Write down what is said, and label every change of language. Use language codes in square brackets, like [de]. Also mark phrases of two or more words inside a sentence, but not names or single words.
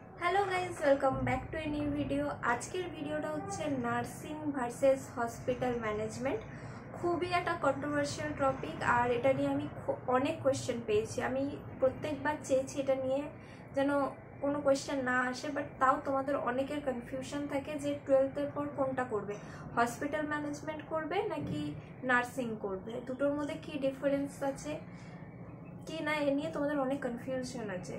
[en] hello guys welcome back to a new video. [bn] আজকের ভিডিওটা হচ্ছে [en] nursing versus hospital management. [bn] खूबই একটা [en] controversial topic [bn] আর এটা নিয়ে আমি অনেক কোয়েশ্চেন পেয়েছি। আমি প্রত্যেকবার চেয়েছি এটা নিয়ে যেন কোনো কোয়েশ্চেন না আসে, বাট তাও তোমাদের অনেকের কনফিউশন থাকে যে 12th-এর পর কোনটা করবে, [en] hospital management [bn] করবে নাকি নার্সিং করবে, দুটোর মধ্যে কি ডিফারেন্স আছে কি না এ নিয়ে তোমাদের অনেক কনফিউশন আছে।